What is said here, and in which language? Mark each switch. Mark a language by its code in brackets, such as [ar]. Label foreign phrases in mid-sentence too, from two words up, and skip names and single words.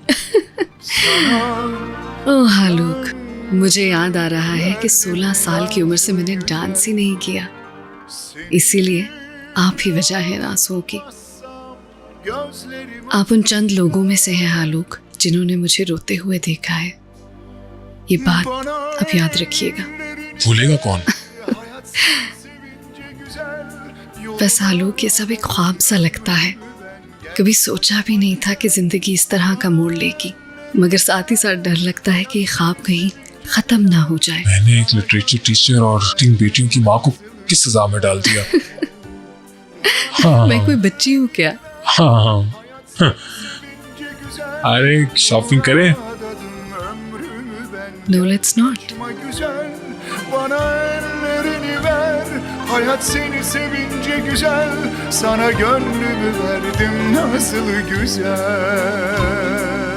[hi] ओह आलोक, मुझे याद आ रहा है कि 16 साल की उम्र से मैंने डांस ही नहीं किया, इसीलिए आप ही वजह है इन आंसुओं की। [tr] Gözlerim [hi] आप उन चंद लोगों में से हैं आलोक, जिन्होंने मुझे रोते हुए देखा है। ये बात [tr] bana [hi] अब याद रखिएगा। भूलेगा कौन? [tr] hayat sevince güzel [hi] बस आलोक, ये सब एक ख्वाब सा लगता है। कभी सोचा भी नहीं था कि जिंदगी इस तरह का मोड़ लेगी, मगर साथ ही साथ डर लगता है कि ये ख्वाब कहीं खत्म ना हो जाए। मैंने एक [en] literature teacher [hi] और 3 बेटियों की माँ को किस सजा में डाल दिया। हाँ, मैं कोई बच्ची हूँ क्या? हाँ। अरे शॉपिंग करें? [tr] adadım ömrümü ben. [en] no let's not. [tr] Kaçma güzel bana ellerini ver. Hayat seni sevince güzel sana gönlümü verdim nasıl güzel.